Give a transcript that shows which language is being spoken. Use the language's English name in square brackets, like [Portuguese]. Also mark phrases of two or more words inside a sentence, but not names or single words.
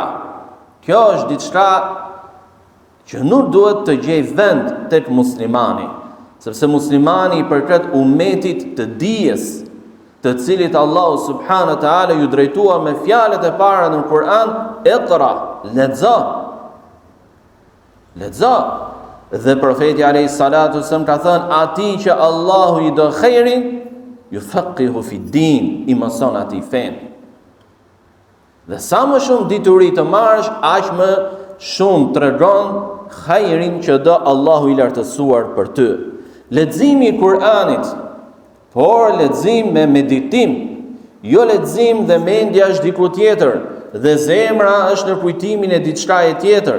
[Albanian] Kjo është diçka që nuk duhet të gjej vend tek muslimani, sepse muslimani i përket ummetit të dijes, të cilit Allahu [Arabic] سبحانه وتعالى [Albanian] ju drejtua me fjalët e para në Kur'an, Iqra, lexo. Lexo. Dhe profeti [Arabic] عليه الصلاة والسلام [Albanian] ka thënë, atij që Allahu i do [Arabic] خيرا يفقهه في الدين, [Albanian] i mëson atij fen. Dhe sa më shumë dituri të marrësh, aq më shumë tregon khairin që do Allahu i lartësuar për ty. Leximi i Kur'anit, por lexim me meditim, jo lexim dhe mendja është diku tjetër, dhe zemra është në kujtimin e diçka e tjetër.